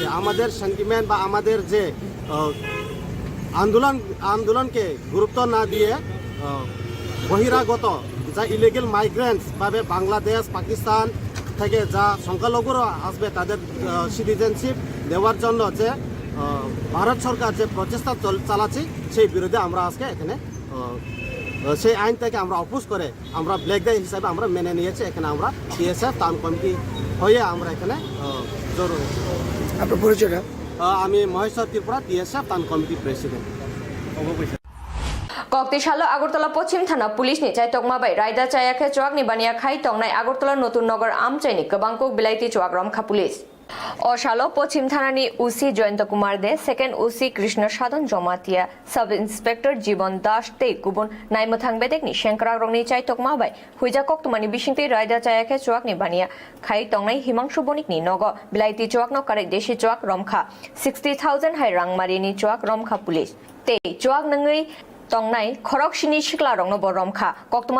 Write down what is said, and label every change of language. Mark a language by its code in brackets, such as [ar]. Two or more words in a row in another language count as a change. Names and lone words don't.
[bn] আমাদের সেন্টিমেন্ট বা আমাদের যে আন্দোলনকে গুরুত্ব না দিয়ে বহিরাগত যা [en] illegal migrants [bn] ভাবে বাংলাদেশ পাকিস্তান থেকে যা সংখ্যালঘুরা আসবে তাদের সিটিজেনশিপ দেওয়ার জন্য যে ভারত সরকার যে প্রচেষ্টা চালাচ্ছে সেই বিরুদ্ধে আমরা আজকে এখানে সেই আইন থেকে আমরা অপোজ করে আমরা [en] black day [bn] হিসাবে আমরা মেনে নিয়েছি। এখানে আমরা টিএসএফ টাউন কমিটি হয়ে আমরা এখানে জরুরি। আপনার পরিচয়টা? আমি মহেশ্বর ত্রিপুরা টিএসএফ টাউন কমিটি প্রেসিডেন্ট। [trp] কক্তিশাল আগরতলা পশ্চিম থানা পুলিশनि चाइतकमाबाय रायदा चायाखे चुवाकनि बानिया खाई तंनाय আগরতলা नतुन नगर आमचाइनि गोबांखौ बिलाइति चुवाक रमखा पुलिस अशालो पश्चिम थानानि उसी जयंत कुमार दे [en] second OC [trp] कृष्ण साधन जमातिया [en] sub inspector [trp] जीवन दास ते गुबुन नायमथां बेदेकनि शेंक्रा रंनि चाइतकमाबाय हुइजा कक्तमानि बिसिंति रायदा चायाखे चुवाकनि बानिया खाई तंनाय हिमांशु बनिकनि नगो बिलाइति चुवाकनो कारे देशी चुवाक रमखा 60,000 हाय रांमारिनि चुवाक रमखा पुलिस ते चुवाक नङै तंनाय खरकसिनि सिक्ला रंनो बरमखा कक्तमा